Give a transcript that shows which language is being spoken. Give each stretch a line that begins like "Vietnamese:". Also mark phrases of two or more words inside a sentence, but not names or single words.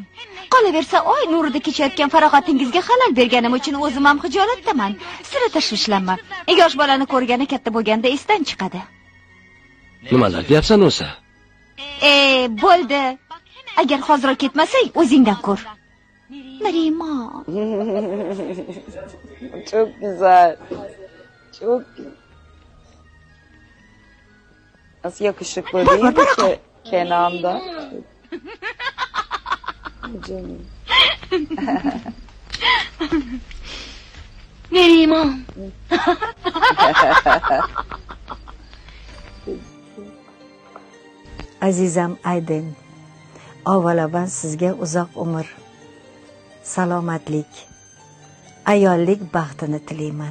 Uzbek: Qolaversa, oy nurida kechayotgan farog'atingizga xalal berganim uchun o'zim ham xijolatdaman. Sira tashvishlanma. Yosh bolani ko'rgani katta bo'lganda esdan chiqadi. Nimalar deyapsan o'zi? Bo'ldi. Agar hozir ketmasang, o'zingdan ko'r. Narimon.
Turkish: Çok güzel. Çok nasıl yakışıklı değil mi Kenan'da? Canım.
Uzbek: Narimon. Azizam Aydin, avvalo ben sizga uzoq umr, salomatlik, ayollik baxtini tilayman.